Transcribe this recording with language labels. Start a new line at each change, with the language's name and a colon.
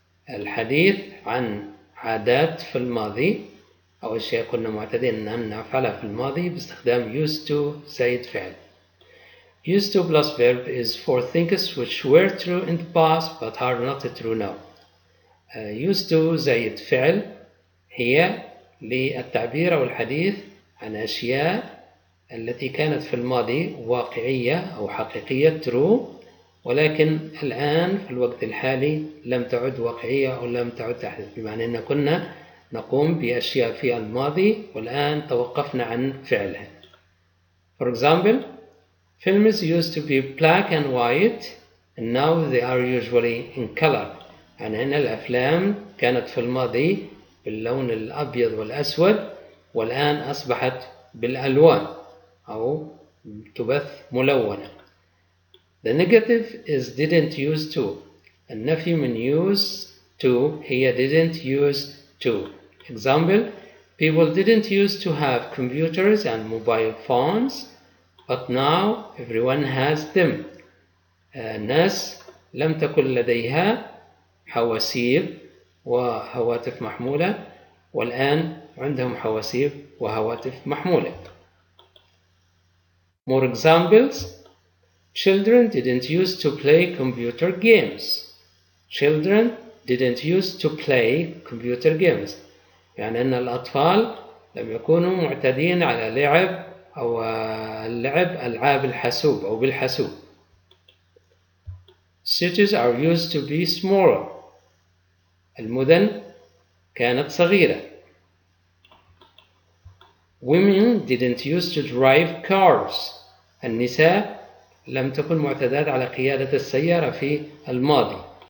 Arabic: الحديث عن عادات في الماضي أو أشياء كنا معتادين أن نفعلها في الماضي باستخدام used to زائد فعل.
English: Used to plus verb is for things which were true in the past but are not true now.
Arabic: Used to زائد فعل هي للتعبير أو الحديث عن أشياء التي كانت في الماضي واقعية أو حقيقية true، ولكن الآن في الوقت الحالي لم تعد واقعية أو لم تعد تحدث، بمعنى أن كنا نقوم بأشياء في الماضي والآن توقفنا عن فعلها.
English: For example, films used to be black and white and now they are usually in color.
Arabic: يعني أن الأفلام كانت في الماضي باللون الأبيض والأسود والآن أصبحت بالألوان أو تبث ملونة.
English: The negative is didn't use to.
Arabic: النفي من
English: use to هي didn't use to. Example, people didn't used to have computers and mobile phones, but now everyone has them.
Arabic: الناس لم تكن لديها حواسيب وهواتف محمولة والآن عندهم حواسيب وهواتف محمولة.
English: More examples. Children didn't used to play computer games. Children didn't used to play computer games.
Arabic: يعني أن الأطفال لم يكونوا معتادين على لعب أو اللعب ألعاب الحاسوب أو بالحاسوب.
English: Cities are used to be smaller.
Arabic: المدن كانت صغيرة.
English: Women didn't used to drive cars.
Arabic: النساء لم تكن معتادات على قيادة السيارة في الماضي.